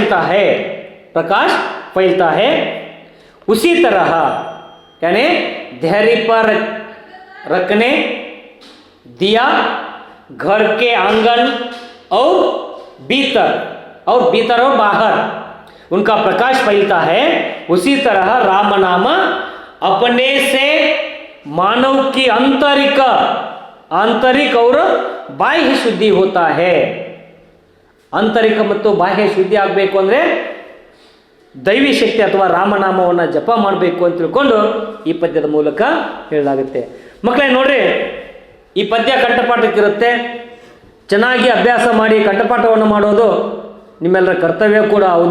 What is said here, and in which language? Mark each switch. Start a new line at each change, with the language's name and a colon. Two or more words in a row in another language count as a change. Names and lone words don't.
Hindi: फैलता है, उसी तरह यानी देहरी पर रखने दिया घर के आंगन और भीतर और बाहर उनका प्रकाश फैलता है। उसी तरह राम नाम अपने से मानव की आंतरिक और बाह्य शुद्धि होता है।
Kannada: ಆಂತರಿಕ ಮತ್ತು ಬಾಹ್ಯ ಶುದ್ಧಿ ಆಗಬೇಕು ಅಂದರೆ ದೈವಿ ಶಕ್ತಿ ಅಥವಾ ರಾಮನಾಮವನ್ನು ಜಪ ಮಾಡಬೇಕು ಅಂತ ತಿಳ್ಕೊಂಡು ಈ ಪದ್ಯದ ಮೂಲಕ ಹೇಳಲಾಗುತ್ತೆ. ಮಕ್ಕಳೇ ನೋಡ್ರಿ, ಈ ಪದ್ಯ ಕಂಠಪಾಠಕ್ಕಿರುತ್ತೆ. ಚೆನ್ನಾಗಿ ಅಭ್ಯಾಸ ಮಾಡಿ ಕಂಠಪಾಠವನ್ನು ಮಾಡೋದು ನಿಮ್ಮೆಲ್ಲರ ಕರ್ತವ್ಯ ಕೂಡ ಹೌದು.